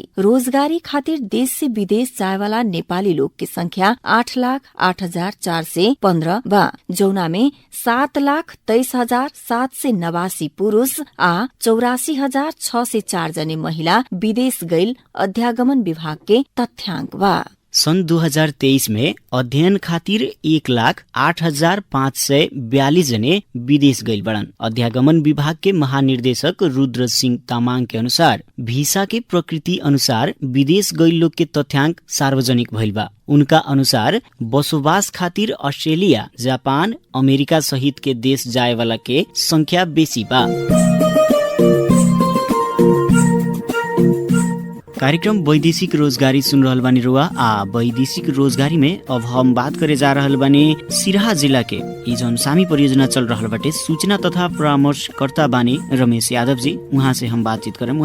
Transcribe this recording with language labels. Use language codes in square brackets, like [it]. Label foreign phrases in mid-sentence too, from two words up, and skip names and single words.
[bho] रोजगारी खातिर देश से विदेश जाए वाला नेपाली लोग की संख्या 8,08,415 बा, जौना में 7,23,789 पुरुष आ 84,604 जने महिला विदेश गइल अध्यागमन विभाग के तथ्याङ्क बा। सन् 2023 में अध्ययन खातिर 1,08,542 जने विदेश गइल बड़न। अध्यागमन विभाग के महानिर्देशक रुद्र सिंह तामाङ के अनुसार भिसा के प्रकृति अनुसार विदेश गइल लोग के तथ्याङ्क सार्वजनिक भइल बा। उनका अनुसार बसोबास खातिर अस्ट्रेलिया, जापान, अमेरिका सहित के देश जाए वाला के संख्या बेसी बा। कार्यक्रम वैदेशिक रोजगारी सुन रहल बानी रुआ आ वैदेशिक रोजगारी में अब हम बात करे जा रहल बानी सिराहा जिला के ई जौन सामी परियोजना चल रहल बाटे सूचना तथा परामर्शकर्ता बानी रमेश यादव जी, वहाँ से हम बातचीत करम।